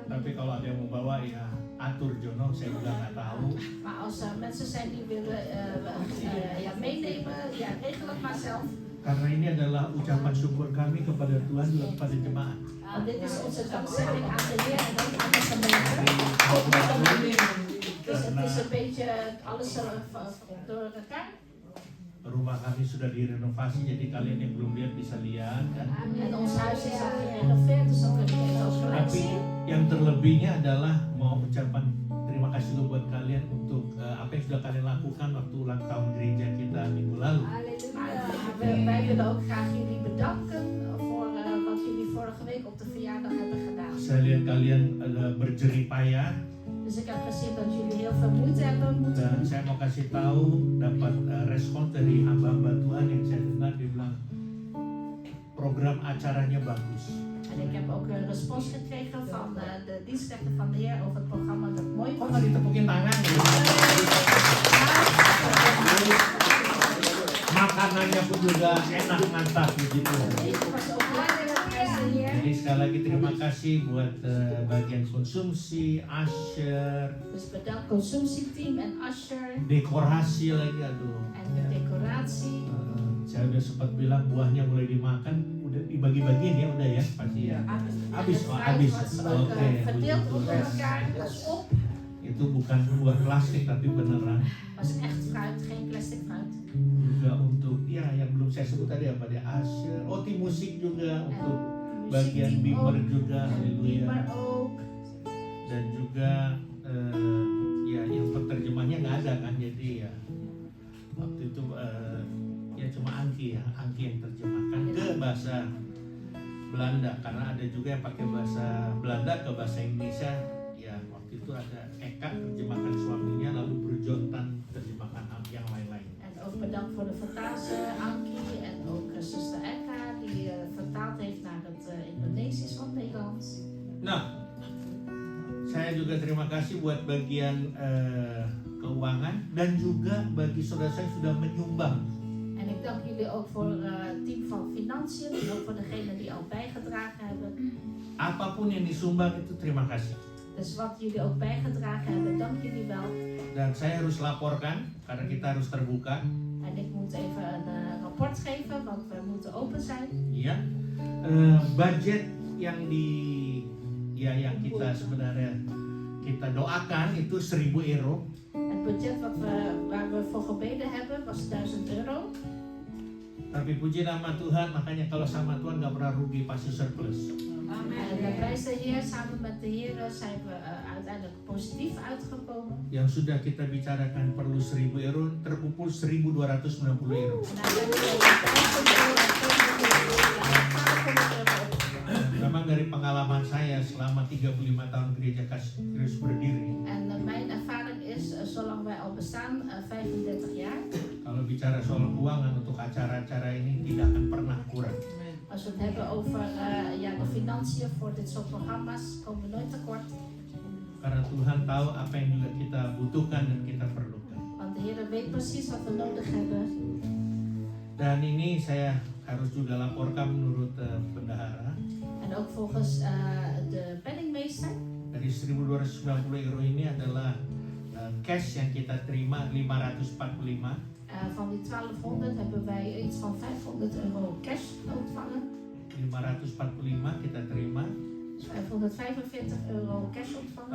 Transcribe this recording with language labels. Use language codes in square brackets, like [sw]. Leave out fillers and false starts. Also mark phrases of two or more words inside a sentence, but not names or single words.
[id] tapi kalau ada yang mau bawa ya atur Jono, saya juga nggak tahu. [nl] Maar als er mensen zijn die willen meenemen, ja, regel het maar zelf. [id] Karena ini adalah ucapan syukur kami kepada Tuhan juga kepada jemaat. [nl] Want dit is onze dankzegging aan de Heer en ook aan de gemeente. Dus het is een beetje alles door elkaar. [id] Rumah kami sudah direnovasi, jadi kalian yang belum lihat bisa lihat kan. [nl] En ons huis is al gerenoveerd, dus dan kunnen jullie ook gelijk [id] Tapi [nl] zien. [id] yang terlebihnya adalah mau ucapan terima kasih dulu buat kalian untuk apa yang sudah kalian lakukan waktu ulang tahun gereja kita minggu lalu. [nl] Wij willen ook graag jullie bedanken voor wat jullie vorige week op de verjaardag hebben gedaan. [id] Saya lihat kalian berjerih payah [nl] Dus ik heb gezien dat jullie heel veel moeite hebben moeten [id] dan [nl] doen. [id] saya mau kasih tahu dapat respon dari hamba-hamba Tuhan yang saya dengar dia bilang program acaranya bagus. [nl] En ik heb ook een respons gekregen van de dienstrechter van de Heer over het programma dat mooi [id] Kok [nl] was. [id] nggak ditepukin tangan? Makanannya pun juga enak, mantap begitu. [nl] Ik was ook blij met de Heer. [id] Jadi sekali lagi terima kasih buat bagian konsumsi, usher, [nl] Dus bedankt consumptieteam en usher [id] dekorasi lagi, aduh. [nl] en de decoratie. [id] Saya udah sempat bilang buahnya mulai dimakan, udah dibagi-bagiin ya, udah ya pasti ya. Habis, oh, habis. [nl] Was ook [id] Oke, [nl] verdeeld [id] begitu. [nl] onder elkaar, was op. [id] Itu bukan buah plastik tapi beneran. [nl] Was echt fruit, geen plastic fruit. [id] Juga untuk ya yang belum saya sebut tadi apa dia, usher, tim musik juga untuk bagian [nl] Muziekteam Beamer ook. [id] juga, [nl] En [id] haleluya. [nl] Beamer ook. [id] Dan juga ya yang penerjemahnya nggak ada kan, jadi ya waktu itu ya cuma Angki yang terjemahkan ke bahasa Belanda, karena ada juga yang pakai bahasa Belanda ke bahasa Indonesia. Ya waktu itu ada Eka terjemahkan suaminya, lalu Berjontan terjemahkan yang lain-lain. [nl] En ook bedankt voor de vertaalster Ankie en ook zuster Eka die vertaald heeft naar het Indonesisch van Nederlands. [id] Nah, saya juga terima kasih buat bagian keuangan dan juga bagi saudara saya yang sudah menyumbang. [nl] En ik dank jullie ook voor het team van Financiën en ook voor degenen die al bijgedragen hebben. [id] Apapun yang disumbang itu terima kasih. [nl] Dus wat jullie ook bijgedragen hebben, dank jullie wel. [id] Dan saya harus laporkan karena kita harus terbuka. [nl] En ik moet even een rapport geven, want we moeten open zijn. [id] Ya, budget yang yang kita sebenarnya kita doakan itu 1.000 euro. [nl] Het budget waar we voor gebeden hebben was 1.000 euro. [id] Tapi puji nama Tuhan, makanya kalau sama Tuhan nggak pernah rugi, pasti surplus. [nl] En prijs de Heer, samen met de Heer zijn we uiteindelijk positief uitgekomen. [id] Yang sudah kita bicarakan perlu 1.000 euro, terkumpul 1.290 euro. [nl] En uiteindelijk [id] Memang dari pengalaman saya selama 35 tahun gereja Kristus berdiri, [nl] En mijn ervaring is, zolang wij al bestaan, 35 jaar, [id] kalau bicara soal keuangan untuk acara-acara ini tidak akan pernah kurang. [nl] als we het hebben over de financiën voor dit soort programma's, komen we nooit tekort. [id] Karena Tuhan tahu apa yang juga kita butuhkan dan kita perlukan. [nl] Want de Heer weet precies wat we nodig hebben. [id] Dan ini saya harus juga laporkan menurut bendahara, [nl] En ook volgens de penningmeester. [id] dari 1.290 euro ini adalah cash yang kita terima 545. [nl] Van die 1200 hebben wij iets van 500 euro cash ontvangen. [id] 545 kita terima. [nl] 545 euro cash ontvangen.